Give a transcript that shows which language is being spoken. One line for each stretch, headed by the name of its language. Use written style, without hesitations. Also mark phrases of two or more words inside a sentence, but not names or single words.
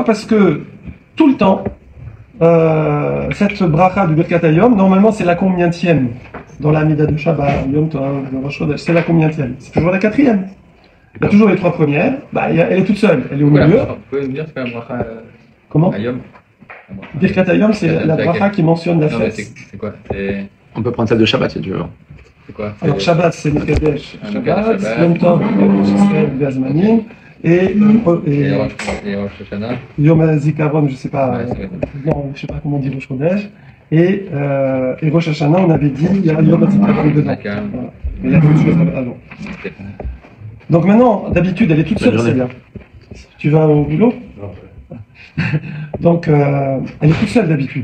French: Parce que tout le temps, cette bracha du
Hebrew: ברכת היום,
French: normalement c'est la combienième dans la Mida de Shabbat,
Hebrew: יום טוב,
French: de
Hebrew: ראש חודש,
French: c'est la combienième? C'est toujours la 4e. Il y a toujours les 3 premières, elle est toute seule, elle est au milieu. Vous pouvez me dire, c'est quoi la bracha Comment? Ayom?
Hebrew: ברכת היום,
French: c'est la bracha qui mentionne la Non, mais fête. c'est quoi? C'est On peut prendre celle de Shabbat si tu veux. quoi? Alors Shabbat, c'est le Kadesh, Ah, Shabbat, Shabbat.
Hebrew: יום טוב, ישראל, הזמנים, et
French: Et
Hebrew: ראש השנה? יום הזיכרון,
French: je sais pas, Ouais, c'est vrai. non, je sais pas comment on dit
Hebrew: ראש חודש,
French: et
Hebrew: ראש השנה,
French: on avait dit, il y a
Hebrew: יום הזיכרון
French: dedans. D'accord. Voilà. Mais il y a d'autres choses avant. Donc maintenant, d'habitude, elle est toute Bonne seule, journée. celle-là. Tu vas au boulot? Donc, elle est toute seule d'habitude.